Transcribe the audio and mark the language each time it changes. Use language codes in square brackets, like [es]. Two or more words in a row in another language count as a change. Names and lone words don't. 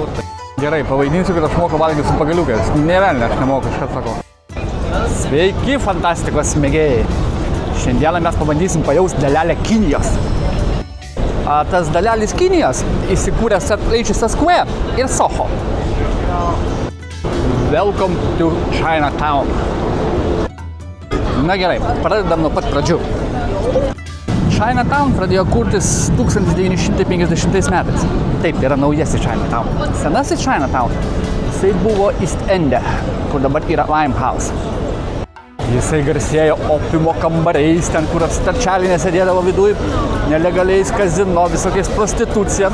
[lt] Gerai, pavaidinsiu, kad aš moku valgyti su pagaliukais. Nė velnė, aš nemoku, kažką sakau. Sveiki, fantastikos mėgėjai. Šiandieną mes pabandysim pajausti dalelę Kinijos. Tas dalelis Kinijos įsikūręs tarp Leicester Square ir Soho. [en] Welcome to Chinatown. [lt] Na gerai, pradedam nuo pat pradžių. Chinatown pradėjo kurtis 1950 metais. Taip, yra naujasis Chinatown. Senasis Chinatown, jisai buvo East Ende, kur dabar yra Limehouse. Jisai garsėjo opiumo kambariais, ten kur apsitarčelinė sėdėdavo viduj, nelegaliais kazino, visokiais prostitucija.